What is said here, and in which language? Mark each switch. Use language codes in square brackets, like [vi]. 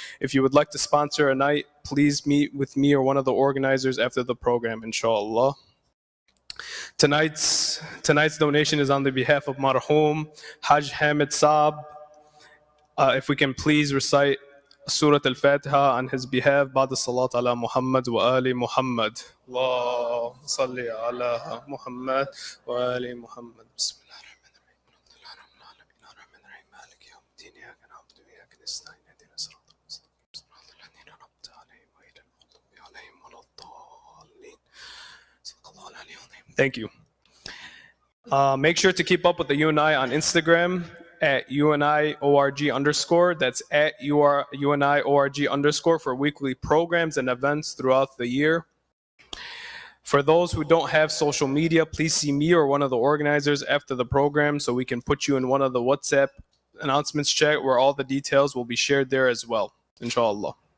[en] If you would like to sponsor a night, please meet with me or one of the organizers after the program, inshallah. Tonight's donation is on the behalf of Marhum Haj Hamid Saab. If we can please recite Surah Al-Fatiha on his behalf, [ar] بعد الصلاة على محمد وآل محمد. اللهم صل على محمد وآل محمد. بسم الله الرحمن الرحيم. الحمد لله رب العالمين الرحمن الرحيم مالك يوم الدين إياك نعبد وإياك نستعين اهدنا الصراط المستقيم صراط الذين أنعمت عليهم غير المغضوب عليهم ولا الضالين. صدق الله العلي العظيم. [en] Thank you. Make sure to keep up with the UNI on Instagram at UNIORG_. That's at UNIORG_ for weekly programs and events throughout the year. For those who don't have social media, please see me or one of the organizers after the program so we can put you in one of the WhatsApp announcements chat where all the details will be shared there as well, inshallah.